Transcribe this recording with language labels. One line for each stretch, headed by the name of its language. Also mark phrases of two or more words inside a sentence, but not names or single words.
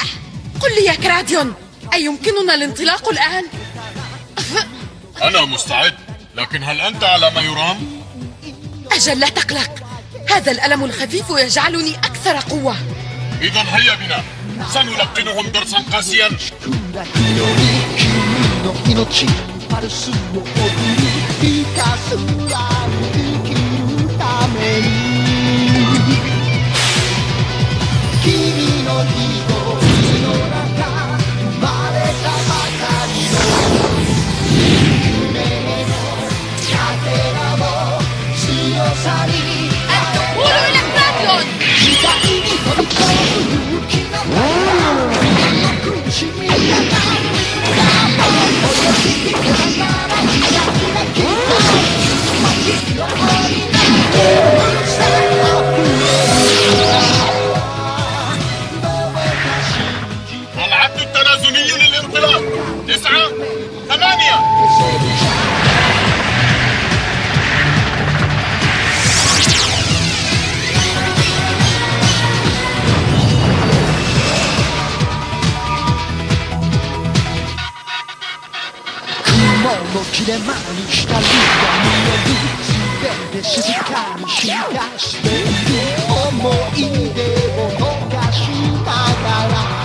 Arabic: قل لي يا كراديون، أيمكننا الانطلاق الآن؟ أنا مستعد، لكن هل أنت على ما يرام؟ أجل لا تقلق، هذا الألم الخفيف يجعلني أكثر قوة. إذا هيا بنا، سنلقنهم درسا قاسيا.
Japanese: パルスを送りひたすら生きるために君の瞳の中生まれたばかりの夢のかけらも強さに
Arabic: قولوا إلى كراديون.
Japanese: 時代に飛び込む勇気のファイヤーの苦しみが
Arabic: العد التنازلي للانطلاق 9 8
Japanese: 雲の切れ間に光が見える全て静かにしだしている思い出を逃したから